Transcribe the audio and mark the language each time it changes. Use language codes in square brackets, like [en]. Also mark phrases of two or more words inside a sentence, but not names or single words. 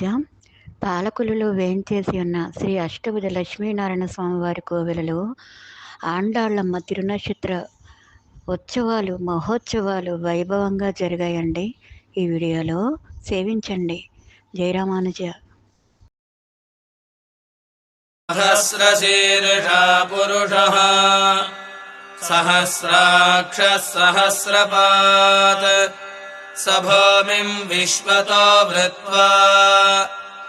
[te] పాలకులలో వేంచేసి ఉన్న శ్రీ అష్టభుజ లక్ష్మీనారాయణ స్వామివారి కోవెలలో ఆండాళ్ళమ్మ తిరునక్షత్ర ఉత్సవాలు మహోత్సవాలు వైభవంగా జరిగాయండి. ఈ వీడియోలో సేవించండి. జై రామానుజ. [sa] सहस्रशीर्षा पुरुषः सहस्राक्षः सहस्रपात् स भूमिम् विश्वतो भृत्वा